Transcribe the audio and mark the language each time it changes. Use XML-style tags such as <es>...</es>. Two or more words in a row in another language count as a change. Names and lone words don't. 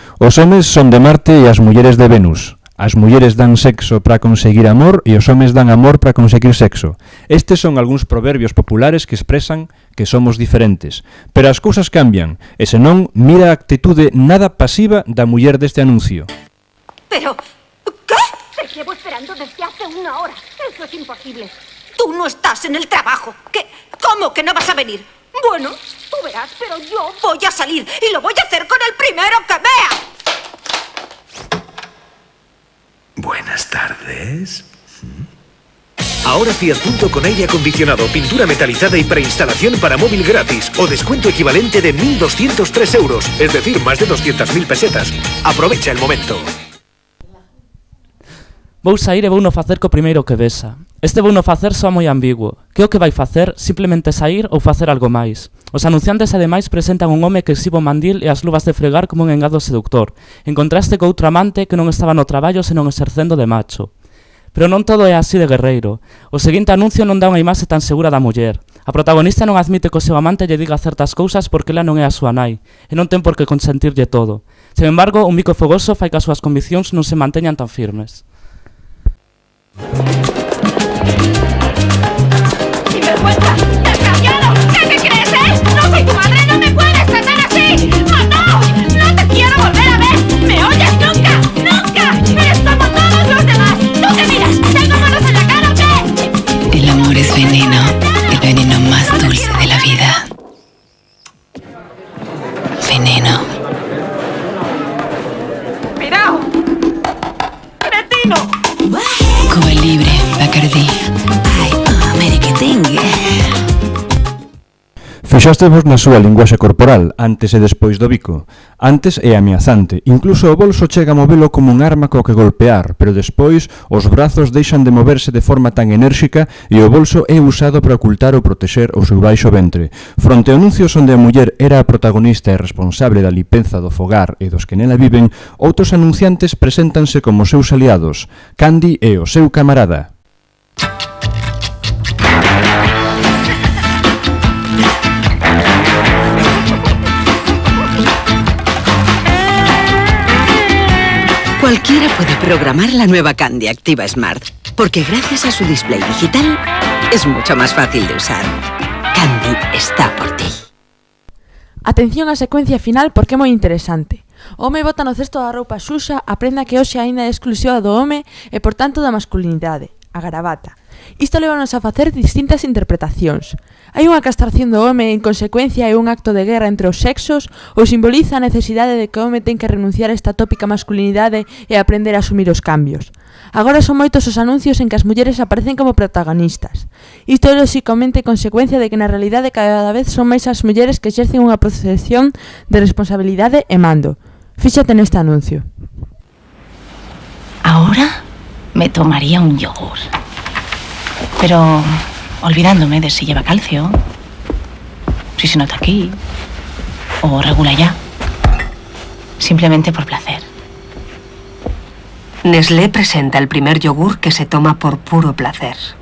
<gl>Os homes son de Marte e as mulleres de Venus. As mulleres dan sexo para conseguir amor e os homes dan amor para conseguir sexo. Estes son algúns proverbios populares que expresan que somos diferentes. Pero as cousas cambian, e senón, mira a actitude nada pasiva da muller deste anuncio.</gl> <es>Pero, ¿qué? Te llevo esperando desde hace una hora. Eso es imposible. Tú no estás en el trabajo. ¿Qué? ¿Cómo que no vas a venir? Bueno, tú verás, pero yo voy a salir y lo voy a hacer con el primero que vea. Buenas tardes. Ahora Fiat Punto con aire acondicionado, pintura metalizada y preinstalación para móvil gratis o descuento equivalente de 1.203 euros, es decir, más de 200.000 pesetas. Aprovecha el momento.</es> <gl>Vou sair e vouno facer co primeiro que vexa. Este vouno facer soa moi ambiguo. Que o que vai facer? Simplemente sair ou facer algo máis? Os anunciantes ademais presentan un home que exhibe o mandil e as luvas de fregar como un engado seductor, en contraste co outro amante que non estaba no traballo senón exercendo de macho. Pero non todo é así de guerreiro. O seguinte anuncio non dá unha imaxe tan segura da muller. A protagonista non admite que o seu amante lle diga certas cousas porque ela non é a súa nai, e non ten por que consentirlle todo. Sen embargo, un bico fogoso fai que as súas conviccións non se manteñan tan firmes.</gl> <es>¡Sinvergüenza! ¡Desgraciado! ¿Qué te crees, ¡No soy tu madre! ¡No me puedes tratar así! ¡Oh, no! ¡No te quiero volver a ver! ¿Me oyes? ¡Nunca! ¡Nunca! ¡Eres como todos los demás! ¡Tú te miras! ¿Tengo manos en la cara o qué? El amor es veneno, el veneno más dulce de la vida. Veneno. ¡Mirao! ¡Cretino! Cuba Libre, Bacardí. Ay, merequetengue.</es> <gl>Fixástevos na súa linguaxe corporal, antes e despois do bico. Antes é ameazante, incluso o bolso chega a movelo como un arma co que golpear, pero despois os brazos deixan de moverse de forma tan enérxica e o bolso é usado para ocultar ou protexer o seu baixo ventre. Fronte a anuncios onde a muller era a protagonista e responsable da limpeza do fogar e dos que nela viven, outros anunciantes preséntanse como seus aliados. Candy é o seu camarada.</gl> <es>Cualquiera puede programar la nueva Candy Activa Smart, porque gracias a su display digital es mucho más fácil de usar. Candy está por ti.</es> <gl>Atención á secuencia final porque é moi interesante. O home bota no cesto da roupa xuxa a prenda que hoxe aínda é exclusiva do home e por tanto da masculinidade, a gravata. Isto levanos a facer distintas interpretacións. Hai unha castración do home en consecuencia é un acto de guerra entre os sexos ou simboliza a necesidade de que o home ten que renunciar a esta tópica masculinidade e aprender a asumir os cambios. Agora son moitos os anuncios en que as mulleres aparecen como protagonistas. Isto é lóxicamente consecuencia de que na realidade cada vez son máis as mulleres que exercen unha posición de responsabilidade e mando. Fíxate neste anuncio.</gl> <es>Ahora me tomaría un yogur. Pero olvidándome de si lleva calcio, si se nota aquí, o regula ya. Simplemente por placer. Nestlé presenta el primer yogur que se toma por puro placer.</es>